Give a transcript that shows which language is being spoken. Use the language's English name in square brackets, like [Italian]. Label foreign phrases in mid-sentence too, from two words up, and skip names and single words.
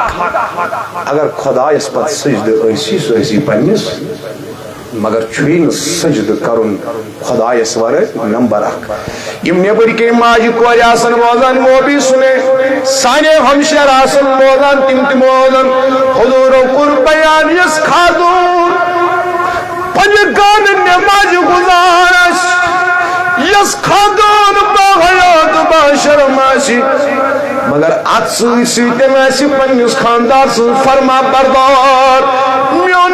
[Kashmiri] حق اگر خۄدایس پتہٕ سجدٕ ٲسی سُہ ٲسی پننِس مگر چھُے نہٕ سجدٕ کرُن خۄدایس ورٲے نمبر 1 یِم نیٚبٕرۍ کِنۍ ماجہِ کورِ آسن بوزان [Urdu] وہ بھی سُنے [Kashmiri] سانے ہمشیر آسن بوزان تِم تہِ بوزان حضوٗرو کوٚر بیان یُس خاتوٗن پننہِ گانہٕ نٮ۪مازِ گُزار آسہِ یس خاندان باحیات باشرم آسی مگر ات سۭتۍ سۭتۍ آسہِ پننِس خاندار سٕنٛز فرما بردار میون